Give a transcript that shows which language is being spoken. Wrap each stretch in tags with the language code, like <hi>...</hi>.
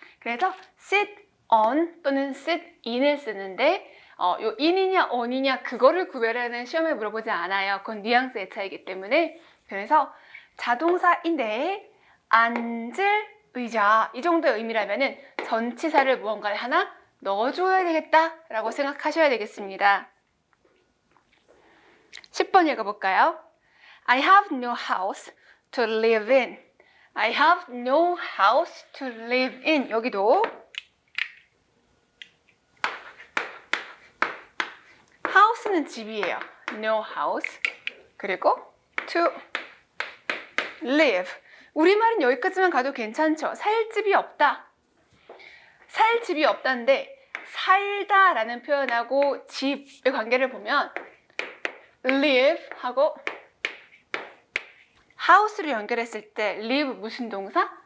<ko>그래서 sit on 또는 sit in을 쓰는데 요 in이냐 on이냐 그거를 구별하는 시험에 물어보지 않아요. 그건 뉘앙스의 차이기 때문에. 그래서 자동사인데 앉을 의자 이 정도의 의미라면은 전치사를 무언가를 하나 넣어줘야 되겠다라고 생각하셔야 되겠습니다. 10번 읽어볼까요?</ko> <en>I have no house to live in. I have no house to live in.</en> <ko>여기도 house는 집이에요. No house. 그리고</ko> <en>to live.</en> <ko>우리말은 여기까지만 가도 괜찮죠? 살 집이 없다. 살 집이 없다인데 살다라는 표현하고 집의 관계를 보면 live 하고 house를 연결했을 때 live 무슨 동사?</ko>